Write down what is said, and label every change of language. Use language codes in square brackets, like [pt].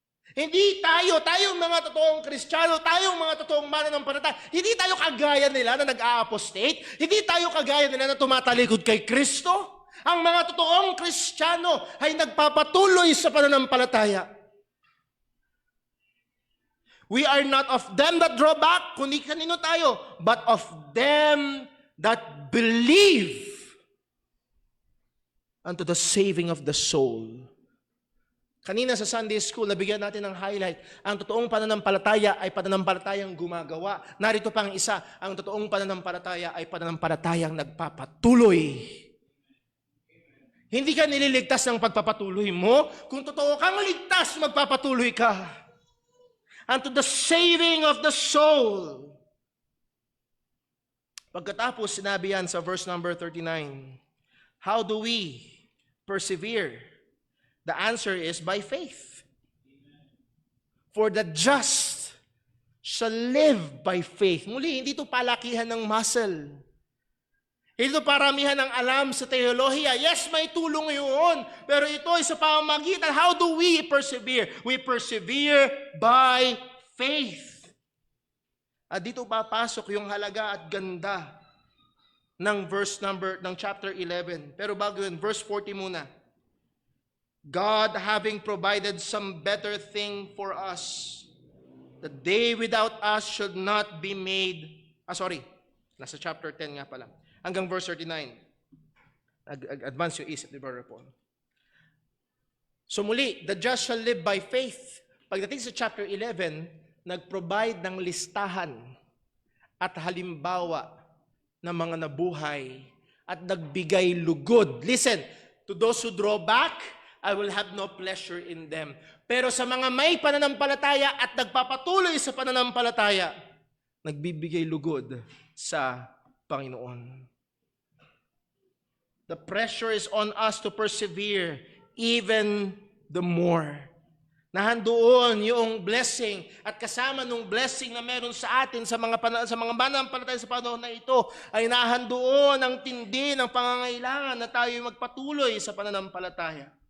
[tl] Hindi tayong mga totoong Kristiyano, tayong mga totoong mananampalataya, hindi tayo kagaya nila na nag-a-apostate, hindi tayo kagaya nila na tumatalikod kay Kristo. Ang mga totoong Kristiyano ay nagpapatuloy sa pananampalataya. [en] We are not of them that draw back, [tl] kundi kanino tayo, [en] but of them that believe unto the saving of the soul. [tl] Kanina sa Sunday School, nabigyan natin ng highlight. Ang totoong pananampalataya ay pananampalatayang gumagawa. Narito pang isa, ang totoong pananampalataya ay pananampalatayang nagpapatuloy. Hindi ka nililigtas ng pagpapatuloy mo. Kung totoo kang ligtas, magpapatuloy ka. [en] Unto the saving of the soul. [tl] Pagkatapos, sinabi yan sa verse number 39. [en] How do we persevere? The answer is by faith. For the just shall live by faith. [tl] Muli, hindi ito palakihan ng muscle. Hindi ito paramihan ng alam sa teolohiya. Yes, may tulong yun. Pero ito ay sa pamamagitan. [en] How do we persevere? We persevere by faith. [tl] At dito papasok yung halaga at ganda ng chapter 11. [en] Pero bago yun, verse 40 muna. God having provided some better thing for us, that they without us should not be made, [tl] nasa chapter 10 nga pala, hanggang verse 39. Advance yung isip, di ba, Paul? So muli, [en] the just shall live by faith. [tl] Pagdating sa chapter 11, nag-provide ng listahan at halimbawa ng mga nabuhay at nagbigay lugod. [en] Listen, to those who draw back, I will have no pleasure in them. [tl] Pero sa mga may pananampalataya at nagpapatuloy sa pananampalataya, nagbibigay lugod sa Panginoon. [en] The pressure is on us to persevere even the more. [tl] Nahandoon yung blessing at kasama nung blessing na meron sa atin sa mga mananampalataya sa panahon na ito ay nahandoon ang tindi ng pangangailangan na tayo magpatuloy sa pananampalataya.